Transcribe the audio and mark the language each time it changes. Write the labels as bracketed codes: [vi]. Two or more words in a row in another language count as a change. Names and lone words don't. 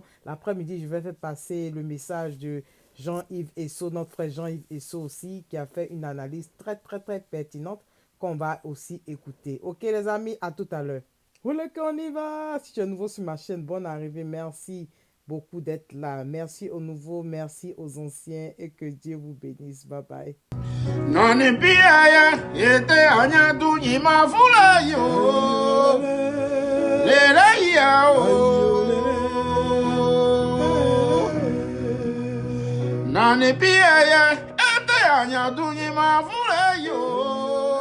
[fr] L'après-midi, je vais faire passer le message de Jean-Yves Esso, notre frère Jean-Yves Esso aussi, qui a fait une analyse très, très, très pertinente qu'on va aussi écouter. Ok, les amis, à tout à l'heure. Oulé qu'on y va! Si tu es nouveau sur ma chaîne, bonne arrivée, merci beaucoup d'être là. Merci aux nouveaux, merci aux anciens et que Dieu vous bénisse. [en] Bye bye. Nani biaya ete anya dunyi mafula yo lele ya o Nani biaya ete anya dunyi mafula yo